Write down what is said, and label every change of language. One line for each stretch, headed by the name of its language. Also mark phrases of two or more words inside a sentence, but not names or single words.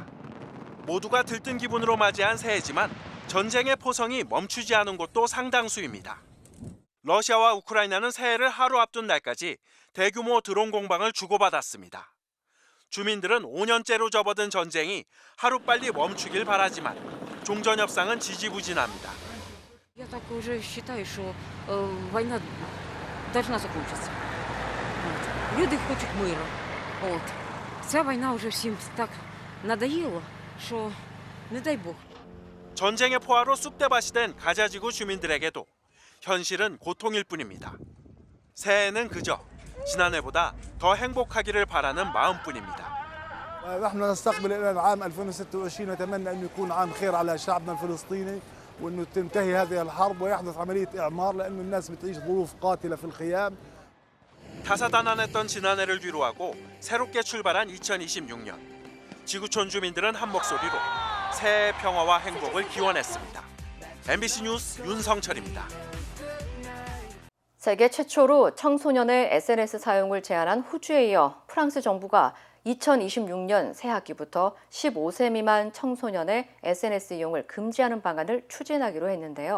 Korean: 모두가 들뜬 기분으로 맞이한 새해지만 전쟁의 포성이 멈추지 않은 곳도 상당수입니다. 러시아와 우크라이나는 새해를 하루 앞둔 날까지 대규모 드론 공방을 주고받았습니다. 주민들은 5년째로 접어든 전쟁이 하루빨리 멈추길 바라지만 종전 협상은 지지부진합니다.
Russian: Я так уже считаю, что война должна закончиться.
Ukrainian: Люди хочуть миру. Ця війна вже всім так надоїла, що не дай Бог.
Korean: 전쟁의 포화로 쑥대밭이 된 가자지구 주민들에게도 현실은 고통일 뿐입니다. 새해는 그저 지난해보다 더 행복하기를 바라는 마음뿐입니다.
Arabic: نحن نستقبل الى عام 2026 نتمنى انه يكون عام خير على شعبنا الفلسطيني وانه تنتهي هذه الحرب ويحدث عمليه اعمار لانه الناس بتعيش ظروف قاتله في الخيام.
Korean: 다사다난했던 지난해를 뒤로하고 새롭게 출발한 2026년. 지구촌 주민들은 한 목소리로 새해 평화와 행복을 기원했습니다. MBC 뉴스 윤성철입니다. 세계 최초로 청소년의 SNS 사용을 제한한 호주에 이어 프랑스 정부가 2026년 새학기부터 15세 미만 청소년의 SNS 이용을 금지하는 방안을 추진하기로 했는데요.